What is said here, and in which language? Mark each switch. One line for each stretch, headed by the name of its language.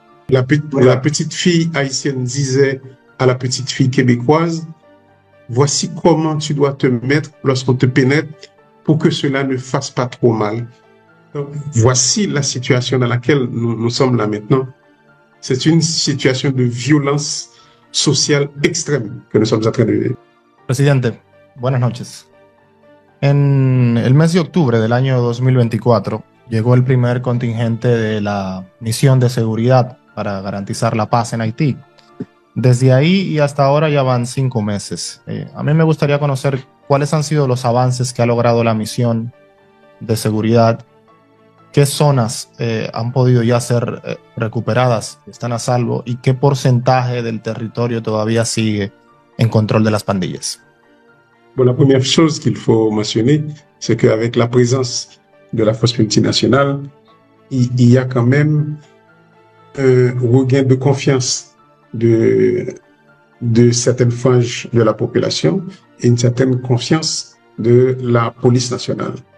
French: La petite fille haïtienne disait à la petite fille québécoise, voici comment tu dois te mettre lorsqu'on te pénètre pour que cela ne fasse pas trop mal. Donc, voici la situation dans laquelle nous sommes là maintenant. C'est une situation de violence social extreme que nous sommes en train de vivir.
Spanish: Presidente, buenas noches. En el mes de octubre del año 2024 llegó el primer contingente de la misión de seguridad para garantizar la paz en Haití. Desde ahí y hasta ahora ya van 5 meses. A mí me gustaría conocer cuáles han sido los avances que ha logrado la misión de seguridad, qué zonas han podido ya ser recuperadas, están a salvo, y qué porcentaje del territorio todavía sigue en control de las pandillas.
French: Bon, la première chose qu'il faut mentionner, c'est qu'avec la présence de la force multinationale, il y a quand même un regain de confiance de certaines franges de la population et une certaine confiance de la police nationale.